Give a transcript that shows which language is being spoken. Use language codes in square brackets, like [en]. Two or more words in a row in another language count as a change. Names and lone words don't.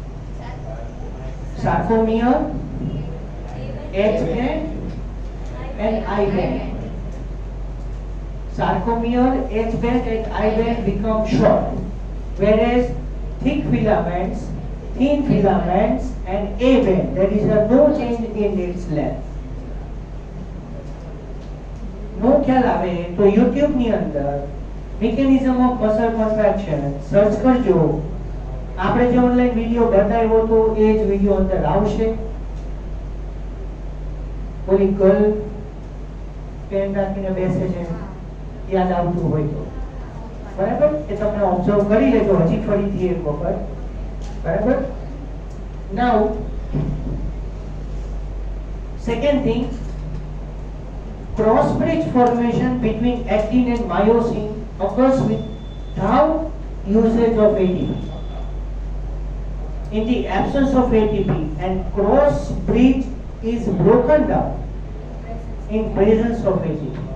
[en] Sarcomere, H-band, and I-band. Sarcomere, H-band, and I-band become short, whereas thick filaments, thin filaments, and A-band, there is no change in its length. [gu] નો ખ્યાલ આવે તો YouTube ની અંદર [en] mechanism of muscle contraction [gu] સર્ચ કરજો. આપણે જે [en] online video [gu] બતાવ્યો તો એ જ વિડિયો અંદર આવશે. કોઈ ગર્લ પેન રાખીને બેસે છે યાદ આવતું હોય તો બરાબર એ તમને ઓબ્ઝર્વ કરી લેજો હજી ફરીથી એક વખત. બરાબર. [en] Now second thing, cross bridge formation between actin and myosin occurs without usage of ATP. In the absence of ATP, and cross bridge is broken down in presence of ATP.